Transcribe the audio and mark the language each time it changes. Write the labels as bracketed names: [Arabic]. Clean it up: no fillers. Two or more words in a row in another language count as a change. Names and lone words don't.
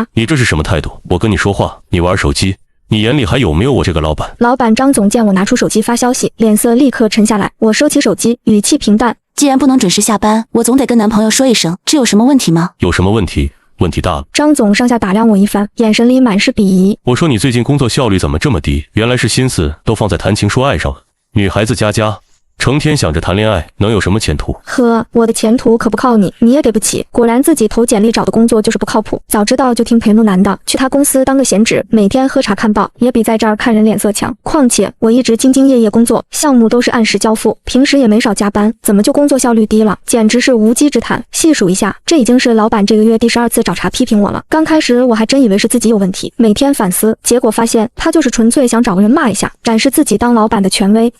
[Chinese] 你這是什麼態度？我跟你說話，你玩手機。你眼裡還有沒有我這個老闆？老闆張總見我拿出手機發消息，臉色立刻沉下來。我收起手機，語氣平淡： 既然不能準時下班，我總得跟男朋友說一聲，這有什麼問題嗎？有什麼問題？問題大了。張總上下打量我一番，眼神裡滿是鄙夷。我說你最近工作效率怎麼這麼低？原來是心思都放在談情說愛上了。女孩子家家成天想着談戀愛，能有什麼前途？呵，我的前途可不靠你，你也給不起。果然自己投簡歷找的工作就是不靠譜。早知道就听裴怒男的，去他公司當個閒職，每天喝茶看報，也比在這兒看人臉色強。況且我一直兢兢業業工作，項目都是按時交付，平時也沒少加班，怎麼就工作效率低了？簡直是无稽之談。細數一下，這已經是老闆這個月第12次找茬批評我了。剛開始我還真以為是自己有問題，每天反思，結果發現他就是純粹想找個人罵一下，展示自己當老闆的權威。